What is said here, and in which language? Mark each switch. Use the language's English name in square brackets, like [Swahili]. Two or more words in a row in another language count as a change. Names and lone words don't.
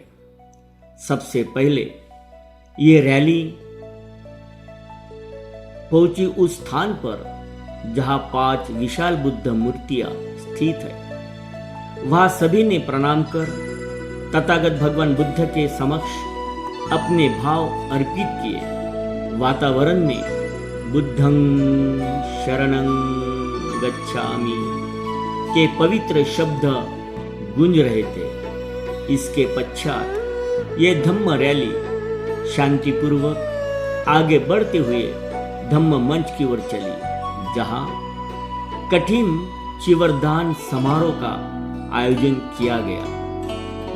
[Hindi] सबसे पहले ये रैली पहुंची उस स्थान पर जहां 5 विशाल बुद्ध मूर्तियां स्थित है। वहां सभी ने प्रणाम कर तथागत भगवान बुद्ध के समक्ष अपने भाव अर्पित किए। वातावरण में [Pali] बुद्धं शरणं गच्छामि [Hindi] के पवित्र शब्द गूंज रहे थे। इसके पश्चात ये धम्म रैली शांतिपूर्वक आगे बढ़ते हुए धम्म मंच की ओर चली, जहां कठिन चिवरदान समारोह का आयोजन किया गया।